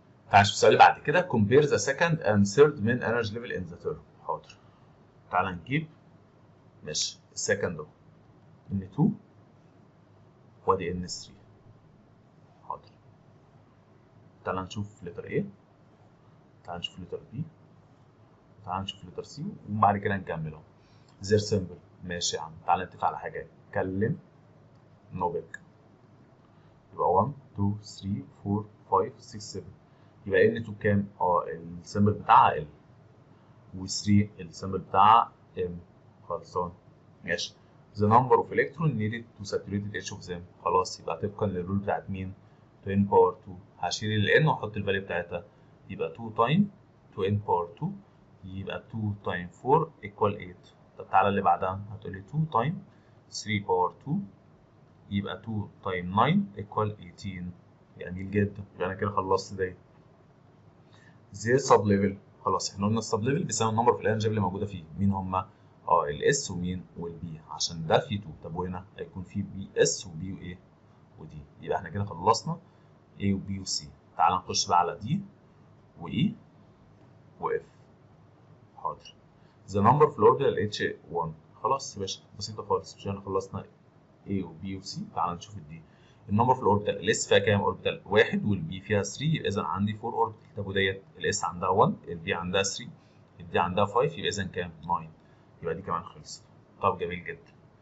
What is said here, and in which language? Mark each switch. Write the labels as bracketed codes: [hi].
[ar] تعال نشوف السؤال اللي بعد كده [en] compare the second and third main energy level in the term. [ar] حاضر، تعال نجيب ماشي السكند اهو ان 2 وادي ان 3. حاضر، تعال نشوف لتر A، تعال نشوف لتر B، تعال نشوف لتر C، وبعد كده نكمل اهو زير سيمبل. ماشي يا عم، تعال نتفق على حاجه، اتكلم نوبك. يبقى 1 2 3 4 5 6 7، يبقى ان 2 بكام؟ السيمبل بتاعها ال، و3 السيمبل بتاعها ام. خلصان. ماشي. [en] the number of electron needed to saturate each of them. [ar] خلاص، يبقى طبقا للرول بتاعت مين؟ 2n باور 2. هشيل ال n واحط الفاليو بتاعتها، يبقى 2 تايم 2n باور 2، يبقى 2 تايم 4 equal 8. طب تعالى اللي بعدها، هتقولي 2 تايم 3 باور 2، يبقى 2 تايم 9 equal 18. جميل جدا، يبقى انا كده خلصت دي. زي سب ليفل، خلاص احنا قلنا السب ليفل بيساوي النمبر في الانجاب اللي موجوده فيه. مين هما؟ الاس ومين والبي، عشان ده فيه 2. طب وهنا هيكون فيه بي اس وبي وايه ودي. يبقى احنا كده خلصنا A وبي وسي. تعال نخش بقى على دي واي واف. حاضر. the number في الاوردر H1. خلاص يا باشا بسيطه خالص، مش احنا خلصنا A وبي وسي. تعال نشوف الدي. النمبر في الاوربيتال الاس فيها كام اوربيتال؟ 1 والبي فيها 3، يبقى اذا عندي 4 اوربيتال. طب وديت الاس عندها 1، البي عندها 3، الدي عندها 5، يبقى اذا كام؟ 9. يبقى دي كمان خلصت. طب جميل جدا.